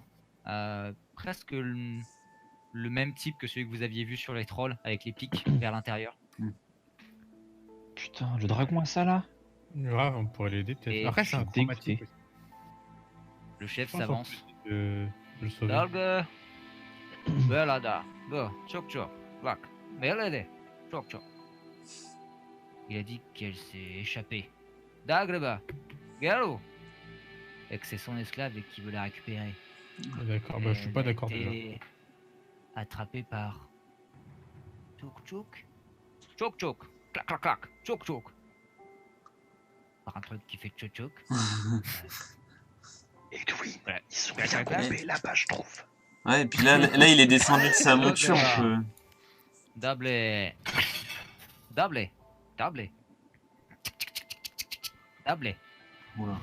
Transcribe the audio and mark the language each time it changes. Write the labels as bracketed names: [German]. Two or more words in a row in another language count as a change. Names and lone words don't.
[French] Presque le même type que celui que vous aviez vu sur les trolls, avec les pics vers l'intérieur. Putain, le dragon a ça là? Grave, on pourrait l'aider peut-être. Et Après, je c'est un suis chromatique. dégoûté. Le chef Je pense qu'on s'avance. peut essayer de le sauver. Dalga, Belada, Go, Chok Chok, Black, Melede, Chok Chok. Il a dit qu'elle s'est échappée. Dagreba, Galo. Et que c'est son esclave et qu'il veut la récupérer. D'accord, bah, je suis pas d'accord déjà. Attrapé par Chok Chok. Chok Chok, clac clac clac, Chok Chok. Par un truc qui fait Chok Chok. Et oui, Ouais. ils sont Ouais, bien ouais, groupés là-bas, je trouve. Ouais, et puis là, il est descendu de sa monture. On peut... Double. Oula.